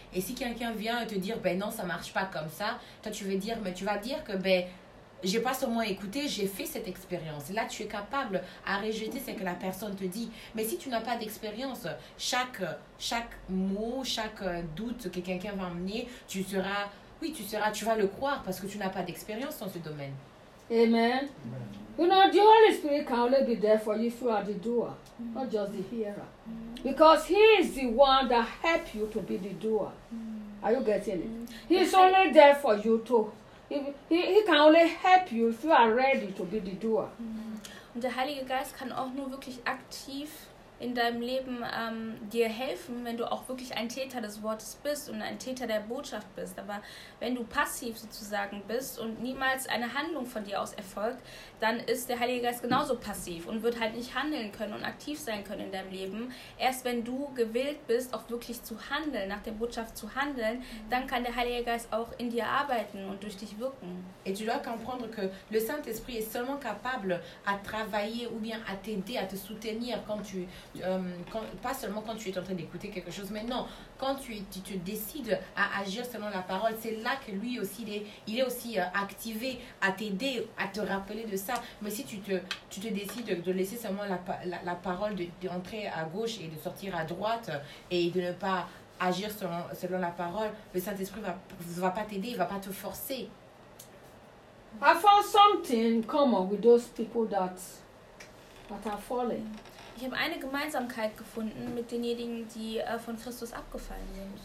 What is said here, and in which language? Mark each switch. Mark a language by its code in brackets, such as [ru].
[fr] Et si quelqu'un vient te dire, ben non, ça ne marche pas comme ça, toi tu veux dire, mais tu vas dire que ben, j'ai pas seulement écouté, j'ai fait cette expérience. Là, tu es capable à rejeter ce que la personne te dit. Mais si tu n'as pas d'expérience, chaque mot, chaque doute que quelqu'un va amener, tu vas le croire parce que tu n'as pas d'expérience dans ce domaine. Amen. [en] You know, the Holy Spirit can only be there for you if you are the doer, not just the hearer. Because he is the one that helps you to be the doer. Are you getting it? He is only there for you to. He can only help you if you are ready to be the doer. [de] Und der Heilige Geist kann auch nur wirklich aktiv in deinem Leben dir helfen, wenn du auch wirklich ein Täter des Wortes bist und ein Täter der Botschaft bist. Aber wenn du passiv sozusagen bist und niemals eine Handlung von dir aus erfolgt, dann ist der Heilige Geist genauso passiv und wird halt nicht handeln können und aktiv sein können in deinem Leben. Erst wenn du gewillt bist, auch wirklich zu handeln, nach der Botschaft zu handeln, dann kann der Heilige Geist auch in dir arbeiten und durch dich wirken. [fr] Et tu dois comprendre que le Saint-Esprit est seulement capable à travailler ou bien à t'aider, à te soutenir quand tu pas seulement quand tu es en train d'écouter quelque chose, mais non, quand tu te décides à agir selon la parole, c'est là que lui aussi il est aussi activé à t'aider, à te rappeler de ça. Mais si tu te décides de laisser seulement la parole d'entrer à gauche et de sortir à droite et de ne pas agir selon la parole, le Saint-Esprit va pas t'aider, il va pas te forcer. [en] I found something common with those people that are falling. [de] Ich habe eine Gemeinsamkeit gefunden mit denjenigen, die von Christus abgefallen sind.